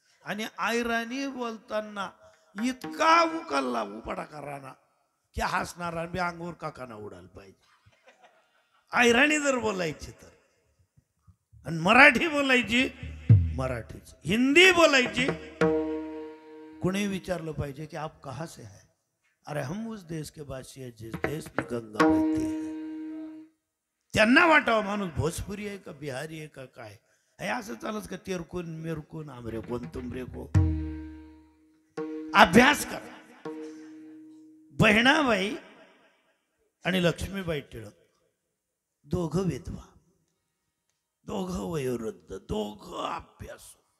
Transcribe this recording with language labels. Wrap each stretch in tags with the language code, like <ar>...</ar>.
<mr>आणि आयराणी बोलताना इतका उकलला उपाडा कराना की हसणारा बी अंगूर काकाना उडाल पाहिजे. आयराणी जर बोलायची तर, आणि मराठी बोलायची मराठीच, हिंदी बोलायची. कुणी विचारलं पाहिजे की</mr> <hi>आप कहाँ से है, अरे हम उस देश के वासी है जिस देश में गंगा बहती है.</hi> <mr>त्यांना वाटावं माणूस भोजपुरी आहे का बिहारी आहे का काय. हे असं चालत का तेरकून मेरकून आमरे कोण तुमरे को. अभ्यास करा. बहिणाबाई आणि लक्ष्मीबाई टिळक दोघं विधवा, दोघं वयोवृद्ध, दोघं अभ्यासू.</mr>